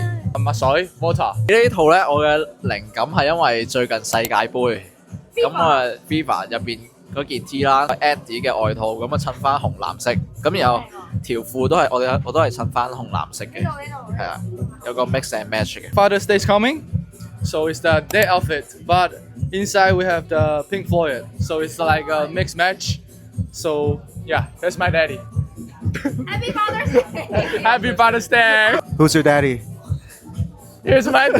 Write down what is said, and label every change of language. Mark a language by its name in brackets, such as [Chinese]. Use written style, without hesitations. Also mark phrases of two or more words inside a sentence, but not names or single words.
[Cantonese] 墨水 water。呢套咧，我嘅靈感係因為最近世界盃，咁啊 FIFA 入邊嗰件 T 啦 ，Eddie 嘅外套，咁啊襯翻紅藍色，咁然後條褲都係我都係襯翻紅藍色嘅，係啊，有個 [English] mix and match [Cantonese] 嘅。 [English] Father's Day is coming, so it's the day outfit, but inside we have the Pink Floyd, so it's like a mixed match. So yeah, that's my daddy. Happy Father's Day！ Happy Father's Day! Who's your daddy?